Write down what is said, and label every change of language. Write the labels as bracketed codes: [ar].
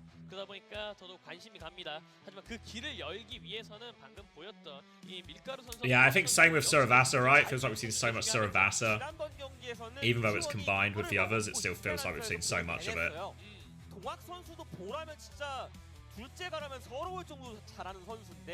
[ko] 그러다 보니까 더더욱 관심이 갑니다. 하지만 그 길을 열기 위해서는 방금 보였던 이 밀가루 선수. [en] Yeah, I think same with Suravasa, right? Feels like we've seen so much Suravasa. Even though it's combined with the others, it still feels like we've seen so much of it. [ko] 동학 선수도 보라면 진짜 둘째가라면 서러울 정도로 잘하는 선수인데.